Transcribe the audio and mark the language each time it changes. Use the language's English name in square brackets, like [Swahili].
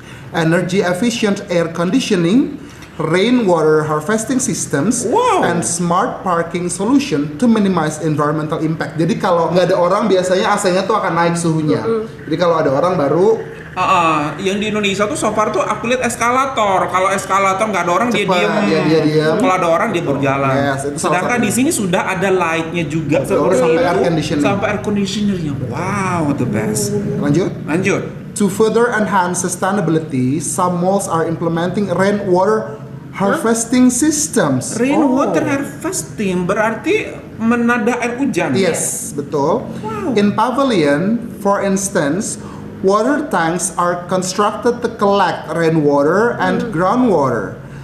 [English] Energy efficient air conditioning, rainwater harvesting systems, and smart parking solution to minimize environmental impact. [Indonesian] Jadi kalau nggak ada orang biasanya AC-nya tuh akan naik suhunya. Jadi kalau ada orang baru yang di Indonesia tuh [English] so far [Indonesian] tuh aku lihat eskalator. Kalau eskalator nggak ada orang dia diem. Kalau ada orang dia berjalan. Sedangkan di sini sudah ada lightnya juga seperti itu. Sampai air conditionernya. Wow, [English] the best. [Indonesian] Lanjut. [English] To further enhance sustainability, some malls are implementing rainwater harvesting systems. [Indonesian] Rainwater harvesting berarti menada air hujan. Yes, betul. [English] In Pavilion, for instance, water tanks are constructed to collect rainwater and groundwater.